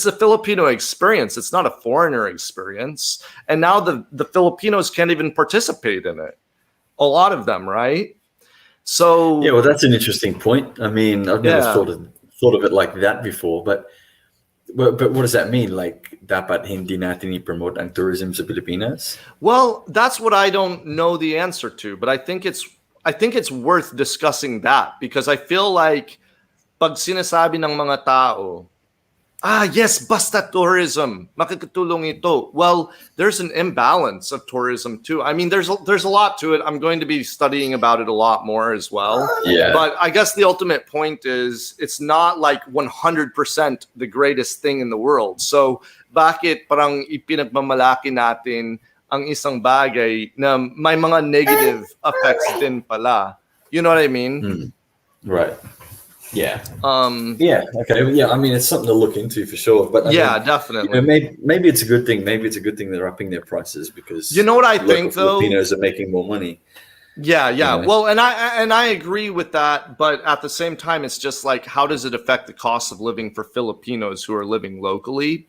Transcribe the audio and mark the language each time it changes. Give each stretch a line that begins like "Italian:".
English: It's a Filipino experience. It's not a foreigner experience. And now the Filipinos can't even participate in it. A lot of them, right? So yeah, well, that's an interesting point. I mean, I've never thought of it like that before. But what does that mean?
Filipino: Like, dapat hindi natin i-promote ang tourism sa Pilipinas?
English: Well, that's what I don't know the answer to. But I think it's worth discussing that because I feel like
Filipino: pag sinasabi ng mga tao,
English: yes,
Filipino: basta tourism, makakatulong ito.
English: Well, there's an imbalance of tourism too. I mean, there's a lot to it. I'm going to be studying about it a lot more as well. Yeah. But I guess the ultimate point is it's not like 100% the greatest thing in the world.
Filipino: So bakit parang ipinagmamalaki natin ang isang bagay na may mga negative effects din pala?
English: You know what I mean? Right. Yeah. Yeah. Okay. Yeah. I mean, it's something to look into for sure. But I mean, definitely. Maybe it's a good thing. Maybe it's a good thing they're upping their prices because you know what I think though. Filipinos are making more money. Yeah. Well, and I agree with that, but at the same time, it's just like, how does it affect the cost of living for Filipinos who are living locally?